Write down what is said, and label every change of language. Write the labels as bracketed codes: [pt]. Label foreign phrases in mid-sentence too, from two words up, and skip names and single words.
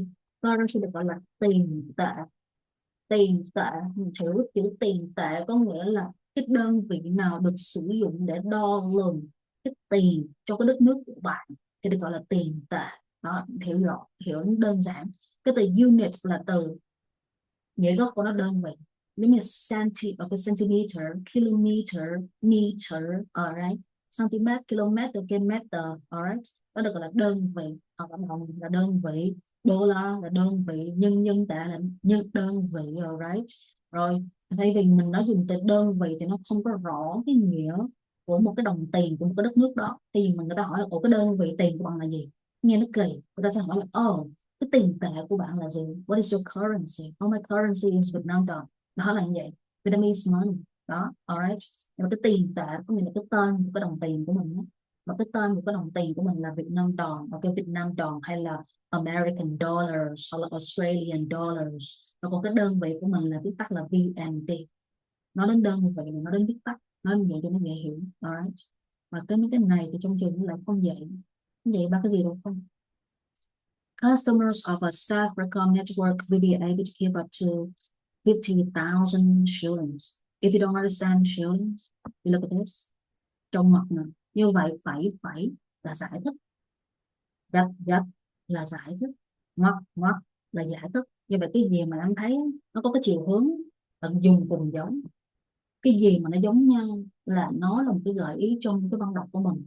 [vi] Currency được gọi là tiền tệ. Tiền tệ, mình hiểu chữ tiền tệ có nghĩa là cái đơn vị nào được sử dụng để đo lường cái tiền cho cái đất nước của bạn thì được gọi là tiền tệ. Đó, hiểu rõ, hiểu đơn giản. Cái từ unit là từ nghĩa gốc của nó đơn vị, giống như [en] centimeter, kilometer, meter, alright, cm, km, ok, meter, alright, [vi] đó được gọi là đơn vị. Hoặc là đơn vị, đô la là đơn vị, nhân tệ là đơn vị, alright. Rồi thay vì mình nói dùng từ đơn vị thì nó không có rõ cái nghĩa của một cái đồng tiền của một cái đất nước đó, thì người ta hỏi là ủa cái đơn vị tiền của bạn là gì, nghe nó kỳ. Người ta sẽ hỏi là cái tiền tệ của bạn là gì? [en] What is your currency? Oh, my currency is Vietnam đồng. [vi] Đó là như vậy. [en] Vietnamese money. [vi] Đó, alright. Và cái tiền tệ có nghĩa là cái tên của cái đồng tiền của mình đó. Và cái tên của cái đồng tiền của mình là Việt Nam đồng, hoặc cái Việt Nam đồng, hay là [en] American dollars, [vi] hoặc là [en] Australian dollars. [vi] Và còn cái đơn vị của mình là viết tắt là VND. Nó đến đơn vị mà nó đến viết tắt, nó như vậy cho nó dễ hiểu. [en] Alright. [vi] Và mấy cái này thì trong trường nó lại không dạy. Không dạy ba cái gì đâu không. [en] Customers of a Safaricom network will be able to give up to 50,000 shillings. If you don't understand shillings, you look at this. [vi] Trong ngoặc nè. Như vậy phải là giải thích. Gạch là giải thích. Ngoặc là giải thích. Như vậy cái gì mà em thấy nó có cái chiều hướng bạn dùng cùng giống. Cái gì mà nó giống nhau là nó là một cái gợi ý trong cái văn đọc của mình.